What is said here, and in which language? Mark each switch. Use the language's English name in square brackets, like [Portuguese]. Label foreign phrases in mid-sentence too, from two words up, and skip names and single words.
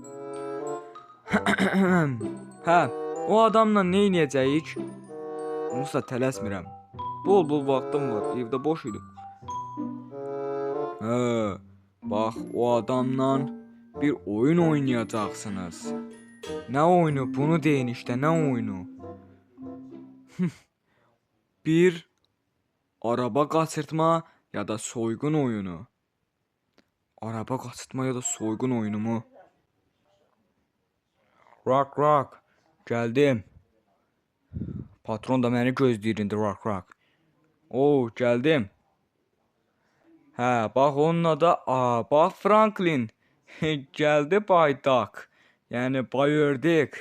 [Azerbaijani] Hə, o adamla nə edəcəyik? Onsuz da tələsmirəm. Bol vaxtım var, evdə boş idim. Hə, bax, o adamla bir oyun oynayacaqsınız. Nə oyunu? Bunu deyin işte, nə oyunu? Bir araba qaçırtma ya da soygun oyunu. Araba qaçırtma ya da soygun oyunu mu? Rock, gəldim. Patron da məni gözləyir indi, Rock. Oo, gəldim. Hə, bax onun adı, bax Franklin. Gəldi baydak. Yəni bayırdık.